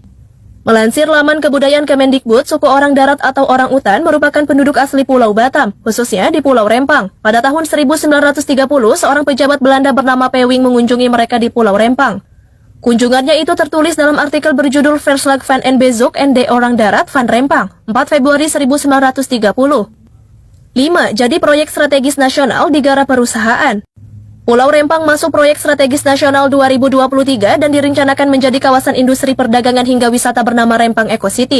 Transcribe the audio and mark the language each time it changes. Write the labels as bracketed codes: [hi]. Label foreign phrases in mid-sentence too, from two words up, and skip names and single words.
[id] Melansir laman kebudayaan Kemendikbud, suku orang darat atau orang utan merupakan penduduk asli Pulau Batam, khususnya di Pulau Rempang. Pada tahun 1930, seorang pejabat Belanda bernama Pewing mengunjungi mereka di Pulau Rempang. Kunjungannya itu tertulis dalam artikel berjudul Verslag van en Bezoek en de Orang Darat van Rempang, 4 Februari 1930. 5. Jadi proyek strategis nasional digarap perusahaan. Pulau Rempang masuk proyek strategis nasional 2023 dan direncanakan menjadi kawasan industri perdagangan hingga wisata bernama Rempang Eco City.